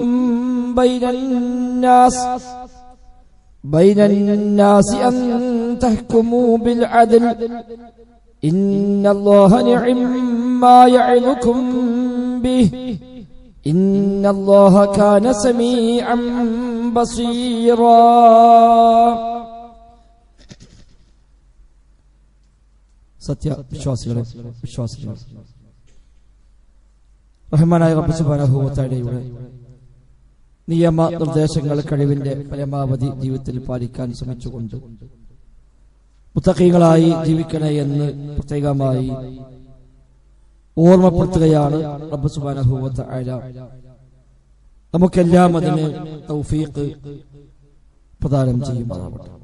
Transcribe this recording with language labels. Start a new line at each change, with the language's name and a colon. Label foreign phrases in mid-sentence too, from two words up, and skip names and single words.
Arabic: بين الناس أن تحكموا بالعدل إن الله نعم ما يعظكم به إن الله كان سميعا بصيرا
Malayalam: സത്യവിശ്വാസികളെ റഹ്മാനായ റബ്ബ്
Arabic: سبحانه وتعالى
Malayalam: നിയമ നിർദ്ദേശങ്ങൾ കഴിവിന്റെ പരമാവധി ജീവിതത്തിൽ പാലിക്കാൻ ശ്രമിച്ചുകൊണ്ട് മുത്തഖീകളായി ജീവിക്കണേ എന്ന് പ്രത്യേകമായി ഓർമ്മപ്പെടുത്തുകയാണ് റബ്ബ്
Arabic: سبحانه وتعالى
Malayalam: നമുക്കെല്ലാം അതിന് തൗഫീഖ് പ്രദാനം ചെയ്യുമാറാവട്ടെ.